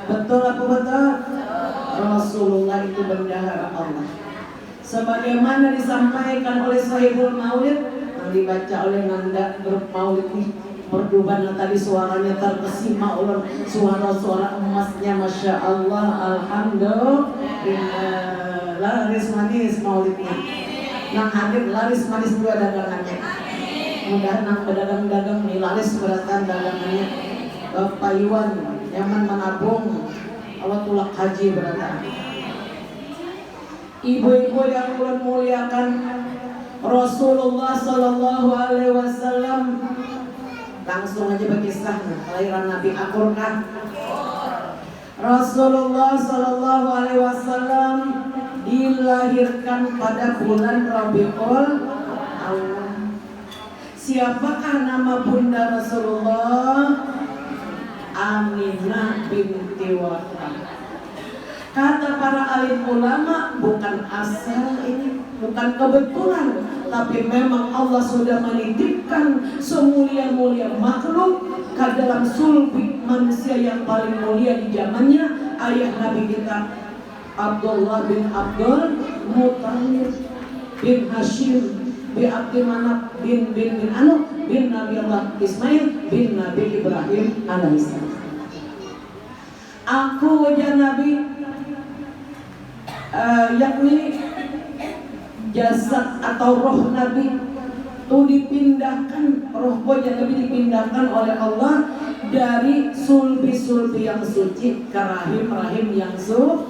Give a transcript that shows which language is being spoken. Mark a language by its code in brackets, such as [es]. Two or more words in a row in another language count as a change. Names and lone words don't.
[id] Betul apa betul? Rasulullah itu bendahara Allah. Sebagaimana disampaikan oleh sahibul maulid yang dibaca oleh Nanda grup maulid ini, merduban tadi suaranya terkesima oleh suara-suara emasnya, [ar] ما شاء الله, [id] alhamdulillah. Laris manis maulidnya. [bjn] Nang hadir laris manis juga dagangannya. Mudah nang pedagang-dagang nih laris beratan dagangannya. Bapak Iwan nyaman menabung awat tulak haji beratan. [id] Ibu-ibu yang ulun muliakan, Rasulullah [ar] صلى الله عليه وسلم, [id] langsung aja berkisah kelahiran Nabi akurkah? Rasulullah [ar] صلى الله عليه وسلم [id] dilahirkan pada bulan Rabiul Awal. Siapakah nama bunda Rasulullah? Aminah binti Wahab. Kata para alim ulama, bukan asal ini, bukan kebetulan, tapi memang Allah sudah menitipkan semulia-mulia makhluk ke dalam sulbi manusia yang paling mulia di zamannya, ayah Nabi kita Abdullah bin Abdul Muttalib bin Hashim bin Abdul Manaf bin Nabi Allah Ismail bin Nabi Ibrahim alaihissalam. Aku wajah Nabi, yakni jasad atau roh Nabi itu dipindahkan, roh wajah Nabi dipindahkan oleh Allah dari sulbi-sulbi yang suci ke rahim-rahim yang suci.